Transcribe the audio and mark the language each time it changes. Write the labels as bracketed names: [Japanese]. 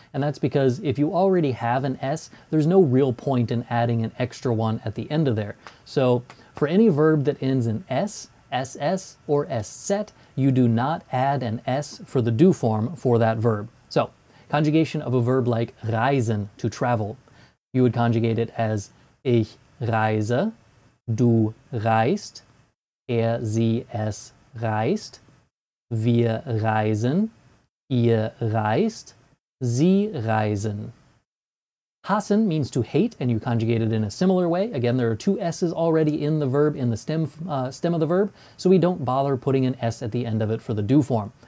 [English] And that's because if you already have an S, there's no real point in adding an extra one at the end of there. So for any verb that ends in S, SS, or S set, you do not add an S for the do form for that verb. So conjugation of a verb like reisen, to travel. You would conjugate it as [German] ich reise, du reist, sie, es reist, wir reisen, ihr reist, sie reisen. [English] Hassen means to hate, and you conjugate it in a similar way. Again, there are two S's already in the verb, in the stem of the verb, so we don't bother putting an S at the end of it for the do form.